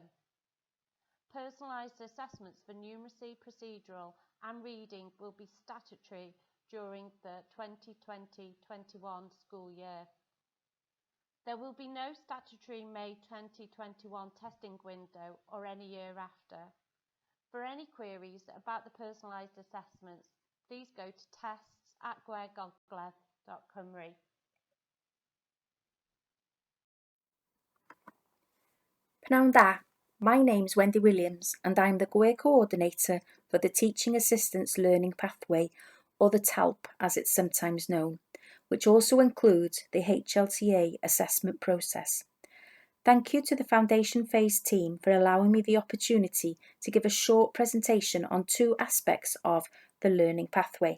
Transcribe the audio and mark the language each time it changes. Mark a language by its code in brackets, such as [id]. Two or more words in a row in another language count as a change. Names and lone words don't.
[en] Personalised assessments for numeracy, procedural and reading will be statutory during the 2020-21 school year. There will be no statutory May 2021 testing window or any year after. For any queries about the personalised assessments, please go to tests@gwegogledd.cymru. [cy] Pnawn da, [en] my name's Wendy Williams and I'm the GWE Coordinator for the Teaching Assistants Learning Pathway or the TALP as it's sometimes known, which also includes the HLTA assessment process. Thank you to the Foundation Phase team for allowing me the opportunity to give a short presentation on two aspects of the learning pathway.